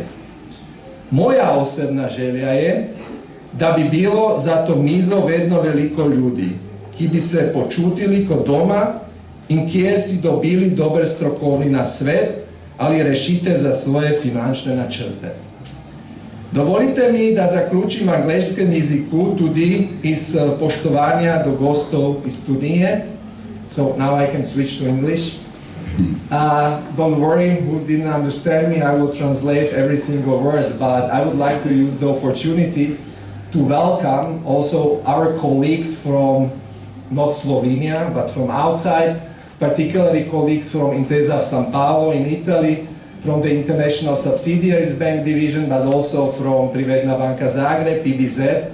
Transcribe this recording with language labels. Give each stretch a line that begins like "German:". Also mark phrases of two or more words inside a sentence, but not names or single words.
Slovenian: Moja osebna želja je, da bi bilo za to mizo vedno veliko ljudi, ki bi se počutili kot doma in kjer si dobili dober strokovni nasvet ali rešitev za svoje finančne načrte. Dovolite mi, da zaključim v angleškem jeziku tudi iz poštovanja do gostov iz Tunije.
English: So now I can switch to English. Don't worry, who didn't understand me, I will translate every single word, but I would like to use the opportunity to welcome also our colleagues from not Slovenia, but from outside, particularly colleagues from Intesa San Paolo in Italy, from the International Subsidiaries Bank Division, but also from Privredna Banka Zagreb, PBZ.